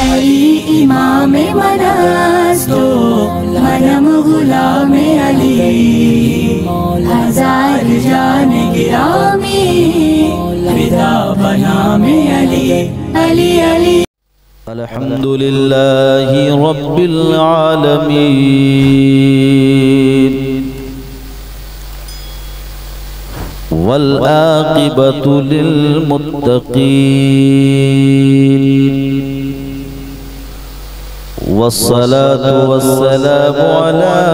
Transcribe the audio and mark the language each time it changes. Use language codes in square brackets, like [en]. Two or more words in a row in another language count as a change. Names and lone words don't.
[fa] علی امام منست و منم غلام علی هزار جان گرامی فدای نام علی علی علی. [ar] الحمد لله رب العالمين والعاقبة للمتقين والصلاة والسلام على